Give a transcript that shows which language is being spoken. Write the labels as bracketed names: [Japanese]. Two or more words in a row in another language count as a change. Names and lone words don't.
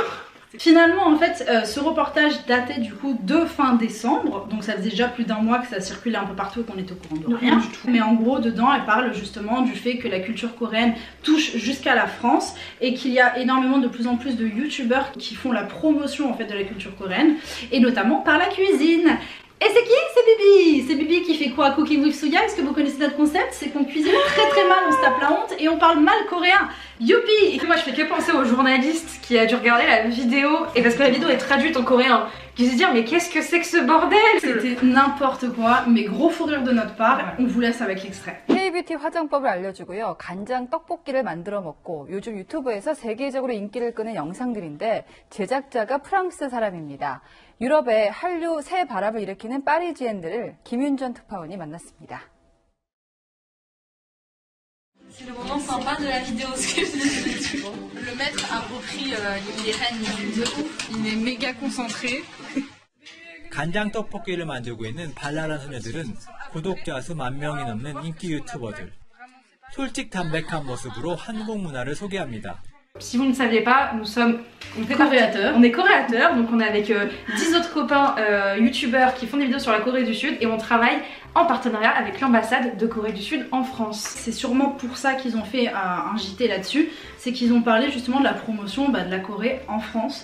[French] Finalement en fait ce reportage datait du coup de fin décembre, donc ça faisait déjà plus d'un mois que ça circulait un peu partout et qu'on était au courant de rien du tout. Mais en gros dedans elle parle justement du fait que la culture coréenne touche jusqu'à la France et qu'il y a énormément de plus en plus de youtubeurs qui font la promotion en fait de la culture coréenne et notamment par la cuisine. Et c'est qui? C'est Bibi. C'est Bibi qui fait quoi? [English] Cooking with Suya. [French] Est-ce que vous connaissez notre concept? C'est qu'on cuisine très mal, on se tape la honte et on parle mal coréen. Youpi! Moi je fais que penser au journaliste qui a dû regarder la vidéo et parce que la vidéo est traduite en coréen, qui se dire mais qu'est-ce que c'est que ce bordel? C'était n'importe quoi, mais gros fou rire de notre part. On vous laisse avec l'extrait. [Korean] K-뷰티 화장법을 알려주고요. 간장 떡볶이를 만들어 먹고 요즘 유튜브에서 세계적으로 인기를 끄는 영상들인데 제작자가 프랑스 사람입니다. 유럽의 한류 새 바람을 일으키는 파리지엔들을 김윤전 특파원이 만났습니다. [French] C'est le moment sympa de la vidéo, ce que je dis. Le maître a repris les rênes de ouf, il est méga concentré. [Korean] 간장 떡볶이를 만들고 있는 발랄한 소녀들은 구독자 수 10,000명이 넘는 인기 유튜버들. 솔직 담백한 모습으로 한국 문화를 소개합니다. [French] Si vous ne saviez pas, on est coréateurs, donc on est avec 10 autres copains youtubeurs qui font des vidéos sur la Corée du Sud et on travaille en partenariat avec l'ambassade de Corée du Sud en France. C'est sûrement pour ça qu'ils ont fait un JT là-dessus, c'est qu'ils ont parlé justement de la promotion de la Corée en France.